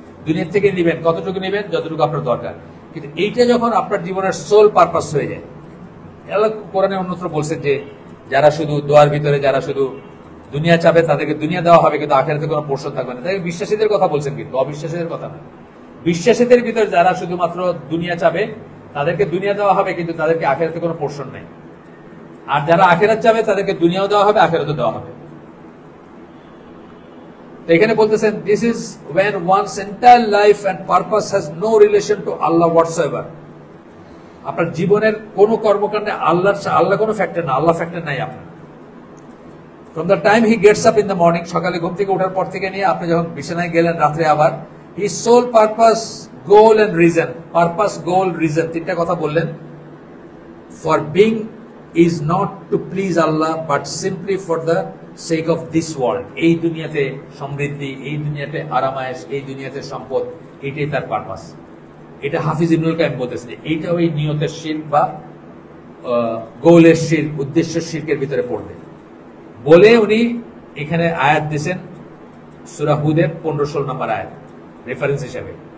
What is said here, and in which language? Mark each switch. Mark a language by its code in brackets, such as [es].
[bn] দুনিয়া থেকে নিবেন কতটুকু নিবেন, যতটুকু আপনার দরকার। কিন্তু এইটা যখন আপনার জীবনের সোল পারপাস হয়ে যায়, আল্লাহ কোরআনে অন্যত্র বলছেন যে যারা শুধু দোয়ার ভিতরে যারা শুধু দুনিয়া চাবে তাদেরকে দুনিয়া দেওয়া হবে, কিন্তু আখিরাতে কোনো পোর্শন থাকবে না। তাই বিশ্বাসীদের কথা বলছেন, কিন্তু অবিশ্বাসীদের কথা না। বিশ্বাসীদের ভিতরে যারা শুধুমাত্র দুনিয়া চাবে তাদেরকে দুনিয়া দেওয়া হবে, কিন্তু তাদেরকে আখিরাতে কোনো পোর্শন নেই। আর যারা আখিরাত চাবে তাদেরকে দুনিয়াও দেওয়া হবে, আখিরাতও দেওয়া হবে। তো এখানে বলতেছেন this is [en] when one's entire life and purpose has no relation to Allah whatsoever. [bn] আপনার জীবনের কোন কর্মকাণ্ডে আল্লাহ কোনো ফ্যাক্টর না, আল্লাহ ফ্যাক্টর নাই আপনার। [en] From the time he gets up in the morning, [bn] সকালে ঘুম থেকে ওঠার পর থেকে নিয়ে আপনি যখন বিছানায় গেলেন রাত্রে আবার, [en] his sole purpose, goal and reason, purpose, goal, reason, [bn] তিনটা কথা বললেন। [en] For being is not to please Allah but simply for the sake of this world. [bn] এই দুনিয়াতে সমৃদ্ধি, এই দুনিয়াতে আরামায়েশ, এই দুনিয়াতে সম্পদ, এটাই তার পারপাস। এটা হাফিজ ইবনুল কাইয়্যিম বলতেছেন এইটাও এই নিয়তের শিরক বা গোলের শিরক, উদ্দেশ্যের শিরকের ভিতরে পড়বে বলে উনি এখানে আয়াত দিয়েছেন সূরা হুদের 15-16 নম্বর আয়াত রেফারেন্স হিসেবে।